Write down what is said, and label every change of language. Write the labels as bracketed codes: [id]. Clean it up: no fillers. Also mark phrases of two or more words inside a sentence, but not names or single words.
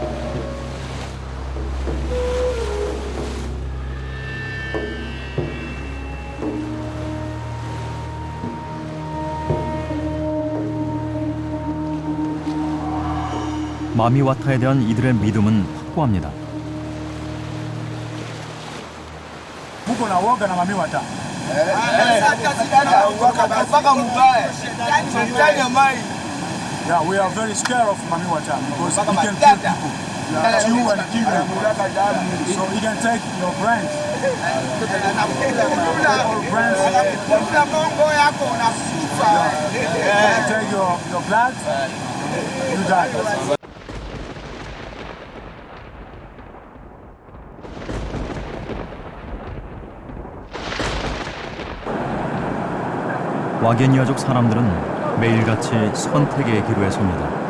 [ko] 마미와타에 대한 이들의 믿음은 확고합니다. [sw] Muko na woga na mamiwata. [en] Yeah, we are very scared of mamiwata because he can kill people. Chew and kill them. So he can take your brains. Yeah, take your blood, you die. [ko] 와게니아족 사람들은 매일같이 선택의 기로에 섭니다.